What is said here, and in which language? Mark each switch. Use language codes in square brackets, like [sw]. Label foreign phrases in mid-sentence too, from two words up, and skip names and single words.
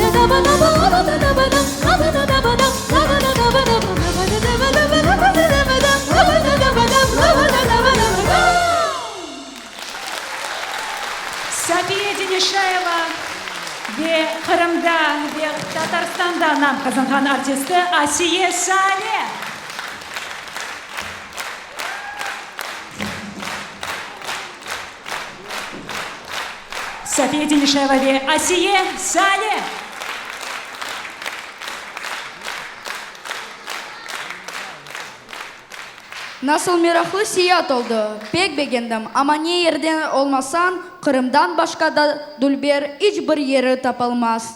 [crh] Safiye Denişaева ve Kırım'da ve Tatarstan'da nam kazangan artisti Asiye Saleh. Safiye Denişaева ve Asiye Saleh. Nasıl meraklı siyat oldu. Pek beğendim ama ne yerden olmasan Kırım'dan başka da Dulber hiçbir yeri tapılmaz.